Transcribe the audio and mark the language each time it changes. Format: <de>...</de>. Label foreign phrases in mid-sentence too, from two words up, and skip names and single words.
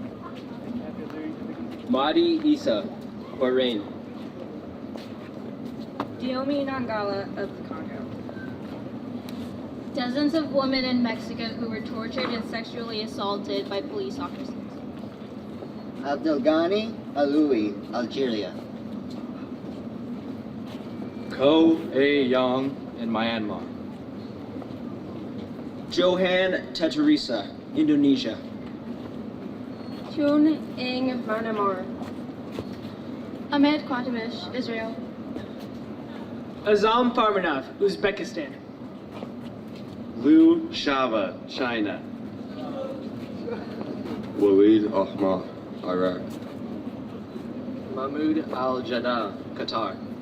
<en>Mahdi Isa, Bahrain. Diomi Nangala of the Congo. Dozens of women in Mexico who were tortured and sexually assaulted by police officers. Abdelghani Aloui, Algeria. Ko A-Young in Myanmar. Johan Teterisa, Indonesia. Chun Ing, Myanmar. Ahmed Quatamish, Israel. Azam Farmanov, Uzbekistan. Liu Shava, China. Waleed Ahmad, Iraq. Mahmoud Al-Jaddah, Qatar.</en>